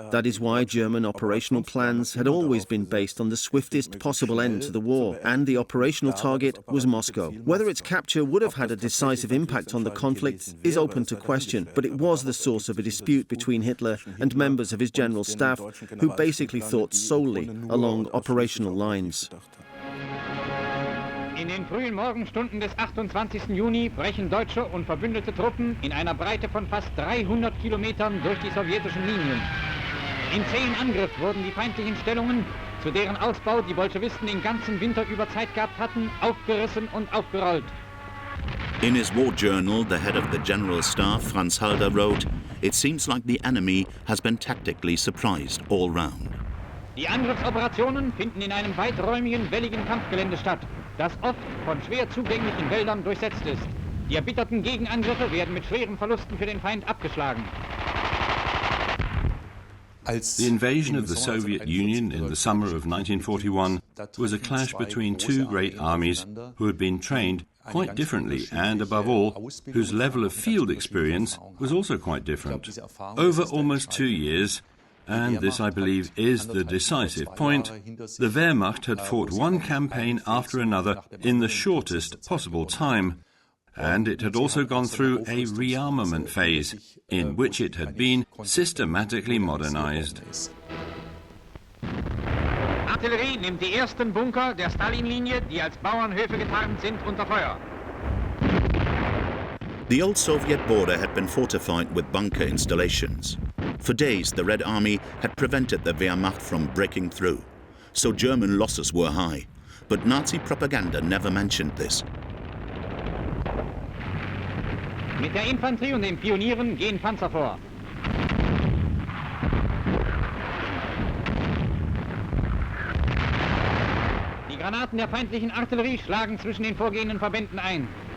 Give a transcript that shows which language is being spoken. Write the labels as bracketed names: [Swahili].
[English] That is why German operational plans had always been based on the swiftest possible end to the war, and the operational target was Moscow. Whether its capture would have had a decisive impact on the conflict is open to question, but it was the source of a dispute between Hitler and members of his general staff who basically thought solely along operational lines. [German] In den frühen Morgenstunden des 28. Juni brechen deutsche und verbündete Truppen in einer Breite von fast 300 Kilometern durch die sowjetischen Linien. In zähen Angriff wurden die feindlichen Stellungen, zu deren Ausbau die Bolschewisten den ganzen Winter über Zeit gehabt hatten, aufgerissen und aufgerollt. [English] In his war journal, the head of the General Staff, Franz Halder, wrote, "It seems like the enemy has been tactically surprised all round." [German] Die Angriffsoperationen finden in einem weiträumigen, welligen Kampfgelände statt, das oft von schwer zugänglichen Wäldern durchsetzt ist. Die erbitterten Gegenangriffe werden mit schweren Verlusten für den Feind abgeschlagen. [English] The invasion of the Soviet Union in the summer of 1941 was a clash between 2 great armies who had been trained quite differently and, above all, whose level of field experience was also quite different. Over almost 2 years, and this, I believe, is the decisive point, the Wehrmacht had fought one campaign after another in the shortest possible time, and it had also gone through a rearmament phase, in which it had been systematically modernized. [German] Artillerie nimmt die ersten Bunker der Stalinlinie, die als Bauernhöfe getarnt sind, unter Feuer. [English] The old Soviet border had been fortified with bunker installations. For days, the Red Army had prevented the Wehrmacht from breaking through, so German losses were high. But Nazi propaganda never mentioned this. [German] Mit der Infanterie und den Pionieren gehen Panzer vor. Die Granaten der feindlichen Artillerie schlagen zwischen den vorgehenden Verbänden ein.